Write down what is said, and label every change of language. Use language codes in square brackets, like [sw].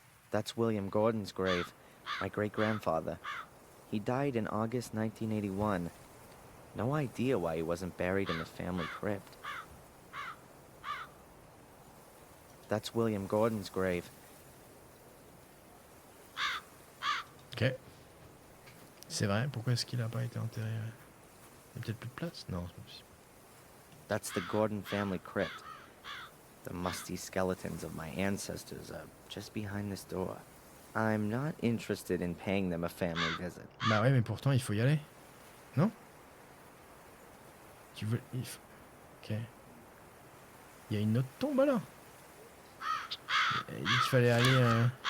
[en] That's William Gordon's grave, my great-grandfather. He died in August 1981. No idea why he wasn't buried in the family crypt. That's William Gordon's grave. Ok. [fr] C'est vrai, pourquoi est-ce qu'il a pas été enterré? Il y a peut-être plus de place? Non, c'est pas possible. [en] That's the Gordon family crypt. The musty skeletons of my ancestors are just behind this door. I'm not interested in paying them a family visit. [fr] Bah ouais, mais pourtant, il faut y aller. Non? Tu veux... Ok. Il y a une autre tombe, alors? Il dit qu'il fallait aller...